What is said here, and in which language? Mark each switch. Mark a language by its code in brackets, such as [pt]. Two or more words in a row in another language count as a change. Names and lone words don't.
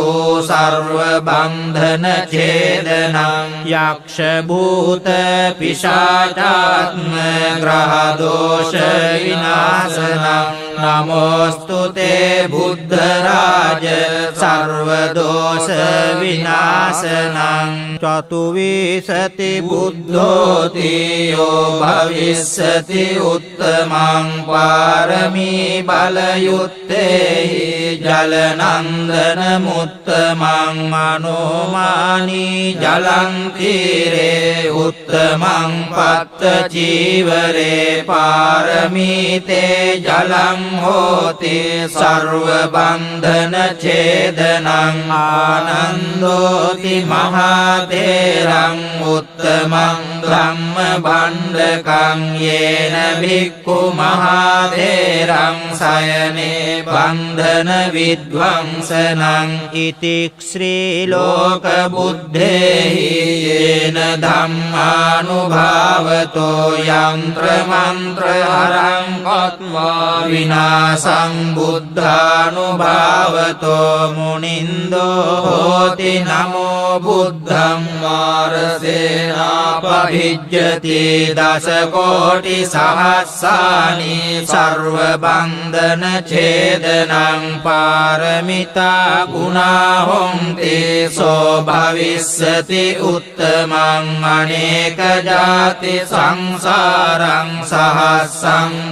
[pi] සර්ව බන්ධන ඡේදනං යක්ෂ භූත පිශාචාත්ම ග්‍රහ දෝෂ විනාශනං නමෝස්තු තේ බුද්ධ රාජ සර්ව දෝෂ විනාශනං චතුවිසති බුද්ධෝති යෝ භවිස්සති උත්තමං පාරමී බලයුත්තේහි ජලනන්දන මුත්තමං අනෝමානී ජලං තීරේ උත්තමං පත්ත චීවරේ පාරමීතේ ජලං හෝති සර්ව බන්ධන ඡේදනං ආනන්දෝති මහා තේරං උත්තමං ධම්ම භණ්ඩකං යේන භික්ඛු මහා තේරං සයනේ බන්ධන විද්වංසනං ඉතික්ඛ්‍රී ලෝක බුද්ධේහි යේන ධම්මානුභාවතෝ යන්ත්‍ර මන්ත්‍ර හරං කତ୍වා විනා විනාසං බුද්ධානුභාවතෝ මුනින්දෝ හෝති නමෝ බුද්ධං මාරසේනාපහිජ්ජති දස කෝටි සහස්සානි සර්ව බන්ධන ඡේදනං පාරමිතා ගුණා හොන්ති සෝ භවිස්සති උත්තමං අනේක ජාති සංසාරං සහස්සං